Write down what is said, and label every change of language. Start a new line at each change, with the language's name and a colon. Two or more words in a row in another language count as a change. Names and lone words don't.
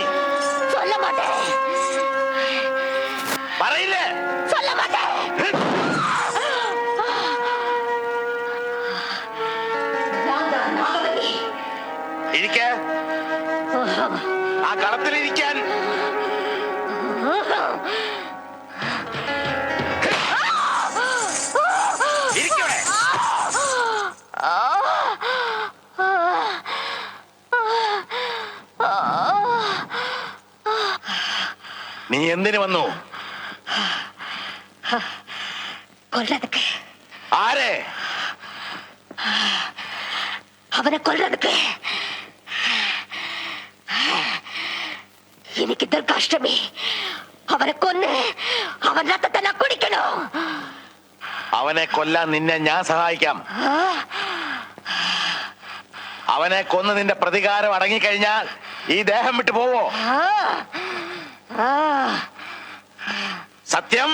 Tamil: சொல்ல மாட்டேன்.
Malayalam: പറയില്ലേ?
Tamil: சொல்ல மாட்டேன்.
Malayalam: ഇരിക്ക. ആ കളത്തിലിരിക്കാൻ. ഇരിക്കവിടെ. നീ എന്തിനു വന്നു?
Tamil: கொல்றதுக்கு.
Malayalam: ആരെ?
Tamil: அவனை கொல்றதுக்கு. இன்னைக்கு துர்காஷ்டமி.
Malayalam: അവനെ കൊന്ന് അവൻ രക്തത്തെ ഞാൻ കുടിക്കണോ? അവനെ കൊല്ലാൻ നിന്നെ ഞാൻ സഹായിക്കാം. അവനെ കൊന്ന് നിന്റെ പ്രതികാരം അടങ്ങിക്കഴിഞ്ഞാൽ ഈ ദേഹം വിട്ടു പോവോ? സത്യം?